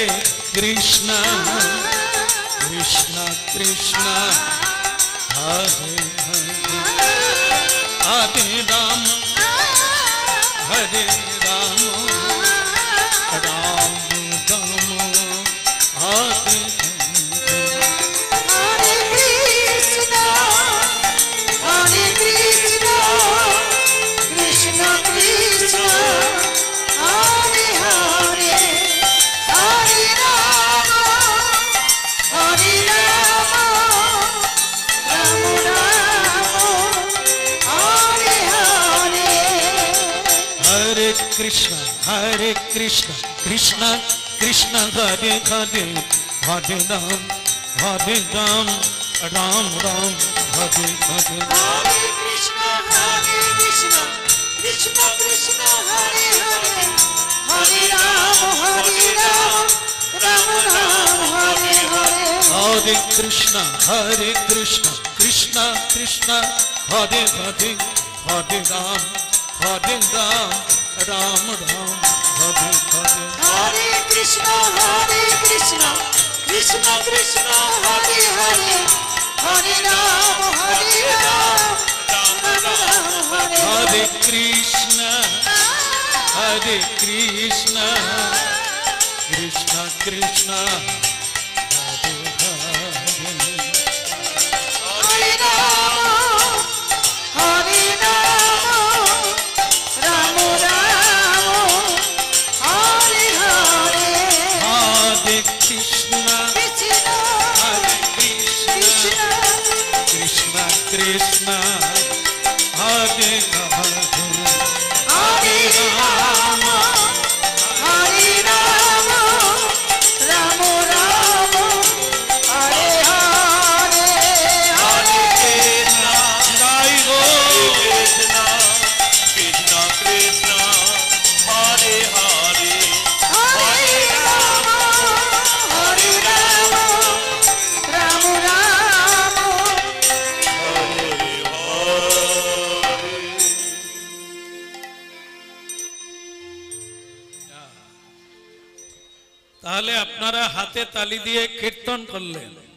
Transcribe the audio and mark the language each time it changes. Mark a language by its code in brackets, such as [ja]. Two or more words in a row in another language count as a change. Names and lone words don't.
[sa] कृष्ण कृष्ण कृष्ण हरे हरे हरे राम हरे राम राम राम हरे হরে কৃষ্ণ কৃষ্ণ কৃষ্ণ হরে হরে হরে রাম রাম রাম হরে হরে हरे कृष्ण कृष्ण कृष्ण हरे हरे हरे राम राम राम हरे हरे হরে কৃষ্ণ কৃষ্ণ কৃষ্ণ হরে হরে হরে রাম রাম রাম হরে হরে हरे कृष्ण कृष्ण कृष्ण हरे हरे हरे राम राम राम हरे हरे হরে কৃষ্ণ কৃষ্ণ কৃষ্ণ হরে হরে হরে রাম রাম রাম হরে हरे कृष्ण कृष्ण कृष्ण हरे हरे হরে রাম রাম হরে হরে हरे कृष्ण কৃষ্ণ कृष्ण কৃষ্ণ कृष्ण हरे हरे হরে রাম রাম রাম হরে হরে হরে गाई गो कृष्ण कृष्ण कृष्ण हरे हरे হরে রাম রাম রাম [bn] তাহলে আপনারা হাতে তালি দিয়ে কীর্তন করলেন।